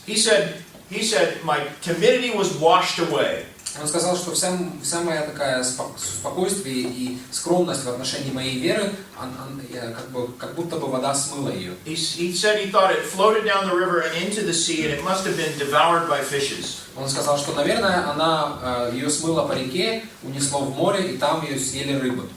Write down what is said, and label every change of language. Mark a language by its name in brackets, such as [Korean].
[English] He said my timidity was washed away. [Russian] Он сказал, что вся моя такая спокойствие и скромность в отношении моей веры, как будто бы вода смыла ее. [English] He said he thought it floated down the river and into the sea, and it must have been devoured by fishes. [Russian] Он сказал, что, наверное, ее смыло по реке, унесло в море, и там ее съели рыбы.